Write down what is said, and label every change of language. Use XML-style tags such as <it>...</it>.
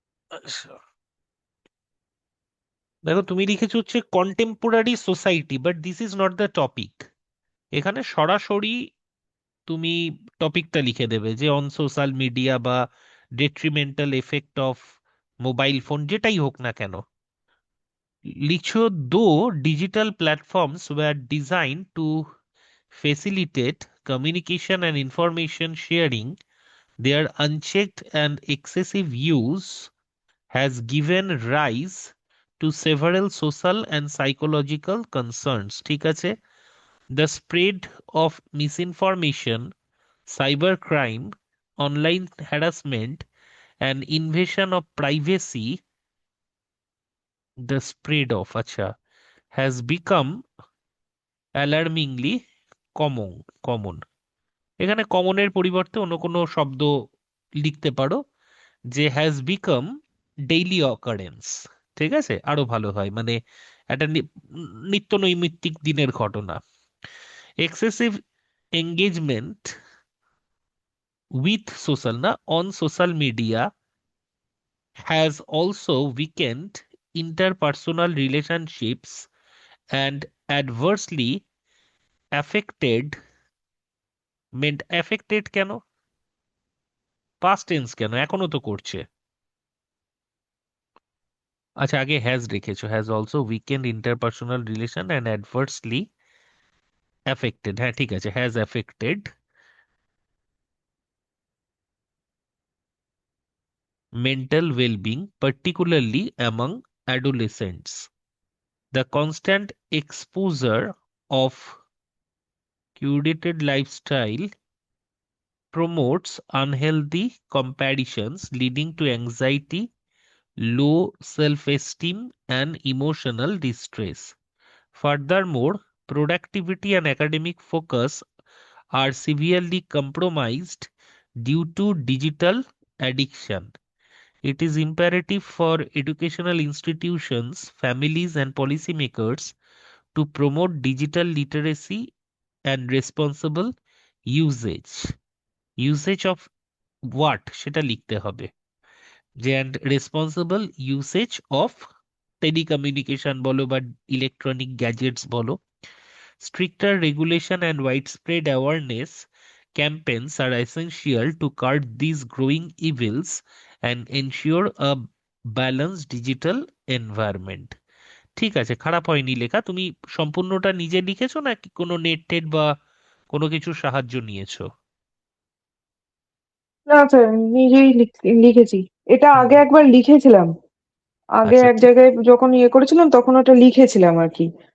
<bn>আচ্ছা, দেখো তুমি লিখেছো হচ্ছে contemporary society,</bn> <en>But this is not the topic.</en> <bn>এখানে সরাসরি তুমি টপিকটা লিখে দেবে যে</bn> <en>on social media</en> <bn>বা</bn> <en>detrimental effect of mobile phone,</en> <bn>যেটাই হোক না কেন লিখছো।</bn> <en>Though digital platforms were design to facilitate communication and information sharing, their unchecked and excessive use has given rise to several social and psychological concerns.</en> <bn>ঠিক আছে?</bn> <en>The spread of misinformation, cybercrime, online harassment, and invasion of privacy, the spread of,</en> <bn>acha,</bn> <en>has become alarmingly common.</en> <bn>common এখানে কমনের পরিবর্তে অন্য কোনো শব্দ লিখতে পারো, যে</bn> <en>Has become daily occurrence.</en> <bn>ঠিক আছে, আরো ভালো হয়, মানে একটা নিত্য নৈমিত্তিক দিনের ঘটনা।</bn> <en>excessive engagement with social না on social media has also weakened interpersonal relationships and adversely affected, affected কেন, past tense কেন,</en> <bn>এখনো তো করছে।</bn> <en>আচ্ছা,</en> <bn>আগে হ্যাজ রেখেছো,</bn> <en>has also weakened interpersonal relation and adversely affected,</en> <bn>হ্যাঁ ঠিক আছে,</bn> <en>Has affected mental wellbeing particularly among adolescents. The constant exposure of curated lifestyle promotes unhealthy comparisons leading to anxiety, low self-esteem, and emotional distress. Furthermore, productivity and academic focus are severely compromised due to digital addiction. It is imperative for educational institutions, families, and policymakers to promote digital literacy and responsible usage, usage of what</en> <bn>সেটা লিখতে হবে, যে</bn> <en>and responsible usage of telecommunication</en> <bn>বলো বা</bn> <en>Electronic gadgets বলো। Stricter regulation and widespread awareness campaigns are essential to curb these growing evils and ensure a balanced digital environment.</en> <bn>ঠিক আছে, খারাপ হয়নি লেখা। তুমি সম্পূর্ণটা নিজে লিখেছো নাকি কোনো নেট টেট বা কোনো কিছু সাহায্য নিয়েছো? না স্যার, নিজেই লিখেছি। এটা হুম, আগে একবার লিখেছিলাম, আগে আচ্ছা এক ঠিক, জায়গায় যখন করেছিলাম তখন ওটা লিখেছিলাম আর কি।</bn>